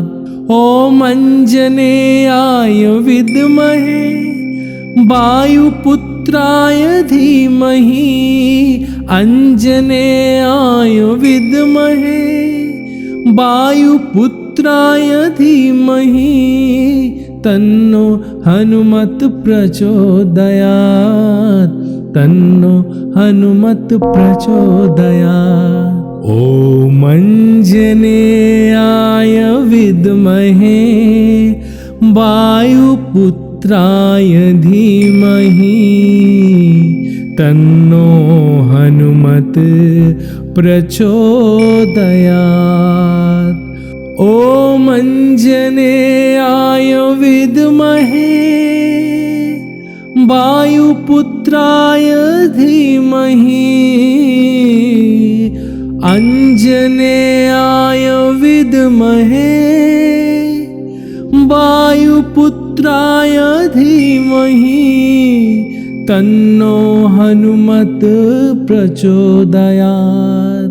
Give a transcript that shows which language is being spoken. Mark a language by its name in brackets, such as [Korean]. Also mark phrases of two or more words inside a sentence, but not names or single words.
[Sanskrit] ओम् अञ्जनेयाय विद्महे वायुपुत्राय धीमहि अञ्जनेयाय विद्महे वायुपुत्राय धीमहि तन्नो हनुमत् प्रचोदयात्। तन्नो हनुमत् प्रचोदयात्। ओम् अञ्जनेयाय विद्महे वायुपुत्राय वायुपुत्राय धीमहि तन्नो हनुमत प्रचोदयात्। ॐ अंजनेयाय विद्महे वायुपुत्राय धीमहि अंजनेयाय विद्महे वायुपुत्राय धीमहि तन्नो हनुमत प्रचोदयात्।